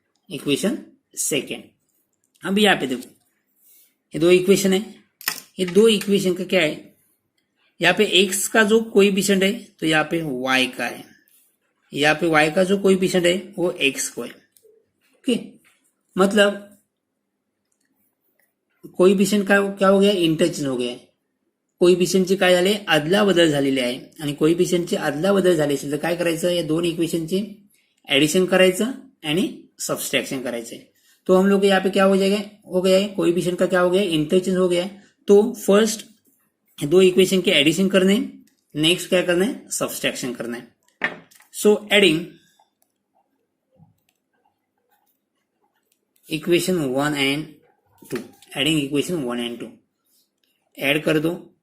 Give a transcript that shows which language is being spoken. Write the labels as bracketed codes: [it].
[hi] Equation second. अब यहाँ पे देखो ये दो इक्वेशन है, ये दो इक्वेशन का क्या है, यहाँ पे x का जो कोएफिशिएंट है तो यहाँ पे y का है, यहाँ पे y का जो कोएफिशिएंट है वो x को है. ओके. मतलब कोएफिशिएंट का क्या हो गया, इंटरचेंज हो गया. [mr] कोएफिशिएंटची काय झाले, अदला बदल झालेली आहे. आणि कोएफिशिएंटची अदला बदल झाली असेल तर काय करायचं, या दोन इक्वेशनचे एडिशन करायचं आणि सबस्ट्रैक्शन करायचं. [hi] तो हम लोग यहाँ पे क्या हो जाएगा, हो गया है कोएफिशिएंट का क्या हो गया, इंटरचेंज हो गया. तो फर्स्ट दो इक्वेशन के एडिशन करने, नेक्स्ट क्या करना है सबस्ट्रैक्शन करना है. [en] so adding equation 1 and 2, adding equation 1 and 2 [hi] add कर दो.